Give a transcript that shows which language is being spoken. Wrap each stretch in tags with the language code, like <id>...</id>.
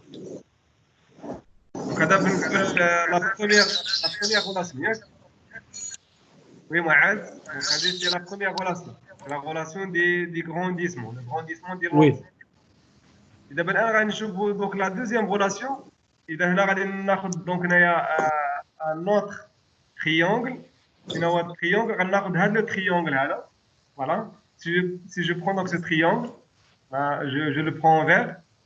<fr>Donc, ça بالنسبة la première relation. Oui, Mohamed. Donc, c'est la première relation. La relation des grandissements. Le grandissement des Oui. Et d'abord, on va</fr> <ar>نشوفوا</ar> <fr>donc la deuxième relation.</fr> <ar>إذا هنا غادي ناخذ</ar> <fr>donc un autre triangle.</fr> <ar>شنو هو التريونغل؟ غناخذ هذا لو تريونغل هذا.</ar> <fr>Voilà. Si je prends donc ce triangle, je le prends en vert.</fr>